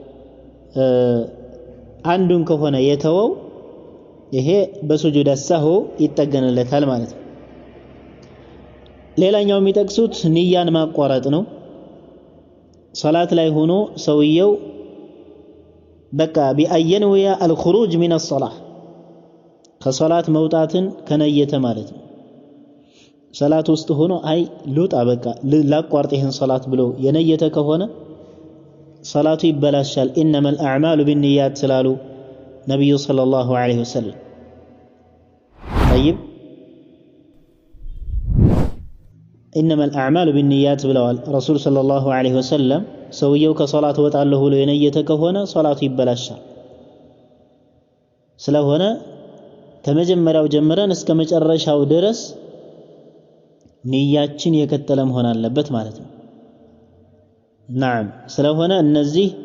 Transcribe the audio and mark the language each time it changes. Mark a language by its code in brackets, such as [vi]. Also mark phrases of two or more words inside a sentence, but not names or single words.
[am] አንዱን ከሆነ የተወው ይሄ በሱጁድ ሰሁ ይጠገንለታል ማለት ነው ሌላኛው የሚጠቅሱት ንያን ማቋረጥ ነው ሶላት ላይ ሆኖ ሰውየው በቃ ቢአየንወያ [ar] الخروج من الصلاه [am] ከሶላት መውጣትን ከነየተ ማለት ነው ሶላት ውስጥ ሆኖ አይ ሉጣ በቃ ላቋርጥ ይሄን ሶላት ብሎ የነየተ ከሆነ ሶላቱ ይበላሻል [ar] انما الاعمال بالنيات [am] ስላሉ ነብዩ [ar] صلى الله عليه وسلم [am] طيب [ar] انما الاعمال بالنيات [am] ብለዋል ረሱል [ar] صلى الله عليه وسلم [am] ሰውየው ከሶላት ወጣለሁ ብሎ የነየተ ከሆነ ሶላቱ ይበላሻል ስለሆነ ከመጀመሪያው ጀምረን እስከ መጨረሻው ድረስ ንያችን የከተለ መሆን አለበት ማለት ነው نعم ስለሆነ እነዚህ